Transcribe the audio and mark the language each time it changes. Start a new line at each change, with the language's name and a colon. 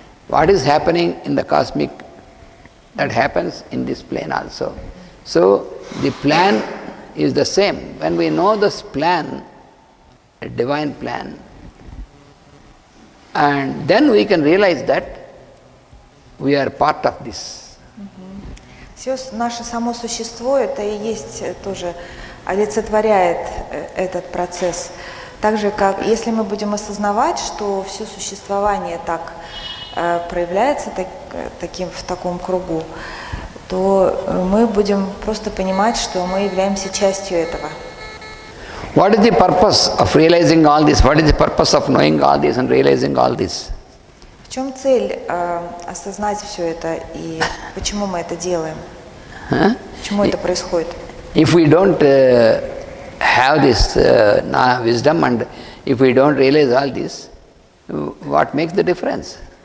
English: What is happening in the cosmic, that happens in this plane also. So the plan is the same. When we know this plan, a divine plan, and then we can realize that we are part of this.
Russian: Все наше само существо, это и есть тоже олицетворяет этот процесс. Так же, как если мы будем осознавать, что все существование так проявляется в таком кругу, то мы будем просто понимать, что мы являемся частью этого.
English: What is the purpose of realizing all this? What is the purpose of knowing all this and realizing all this?
Russian: В чем цель осознать все это и почему мы это делаем? Почему это происходит?
English: If we don't have this wisdom and if we don't realize all this, what makes the difference?